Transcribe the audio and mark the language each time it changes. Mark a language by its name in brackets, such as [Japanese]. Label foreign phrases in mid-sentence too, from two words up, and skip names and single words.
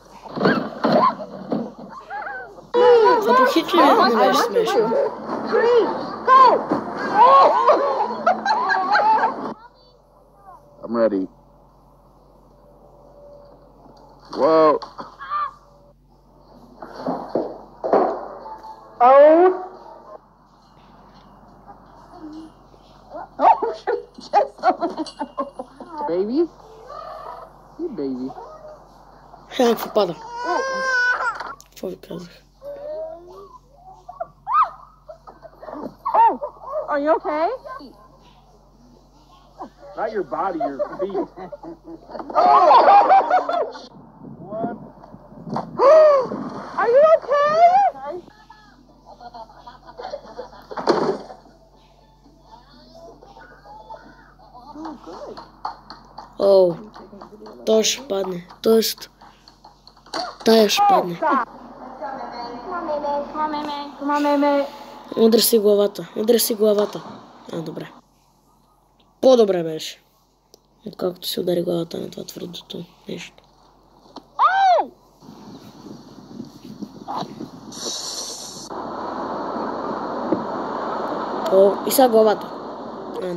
[Bulgarian] Това по хич не беше смешно. [English] I'm ready. Whoa. Oh, Baby? You baby. [Bulgarian] Какво пада? Какво ви казах? [English] are you okay? Not your body, your feet. What? Are you okay? [Bulgarian] Оу, той ще падне. Тоест, тая ще падне. [English] Come on, Meme. [Bulgarian] Удря си главата. Удря си главата. Добре. По-добре беше. Отколкото си удари главата на това твърдото нещо. О, и сега главата. Не.